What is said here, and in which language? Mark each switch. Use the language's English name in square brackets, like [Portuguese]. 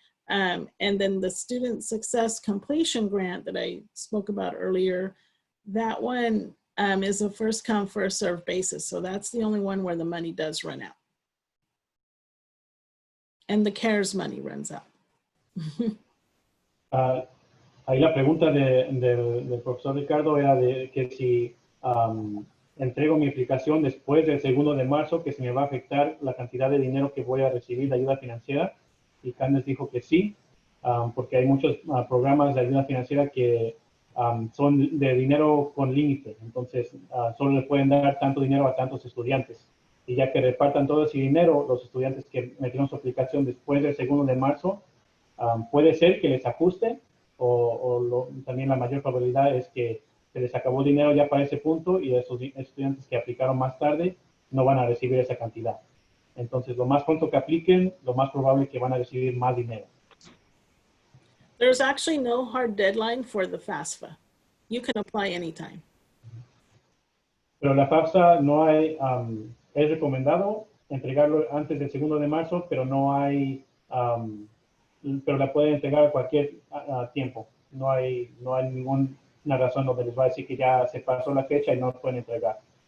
[English] And then the Student Success Completion Grant that I spoke about earlier, that one is a first come, first served basis. So that's the only one where the money does run out. And the CARES money runs out. [Spanish] Ahí la pregunta del profesor Ricardo era de que si entrego mi aplicación después del 2 de marzo, que se me va a afectar la cantidad de dinero que voy a recibir de ayuda financiera. Y Candace dijo que sí, porque hay muchos programas de ayuda financiera que son de dinero con límite. Entonces, solo le pueden dar tanto dinero a tantos estudiantes. Y ya que repartan todo ese dinero, los estudiantes que metieron su aplicación después del 2 de marzo, puede ser que les ajuste también la mayor probabilidad es que se les acabó el dinero ya para ese punto y esos estudiantes que aplicaron más tarde no van a recibir esa cantidad. Entonces, lo más pronto que apliquen, lo más probable es que van a recibir más dinero. [English] There's actually no hard deadline for the FAFSA. You can apply anytime. [Spanish] Pero la FAFSA no hay, es recomendado entregarlo antes del 2 de marzo, pero no hay, pero la pueden entregar a cualquier tiempo. No hay ninguna razón donde les va a decir que ya se pasó la fecha y no pueden entregar.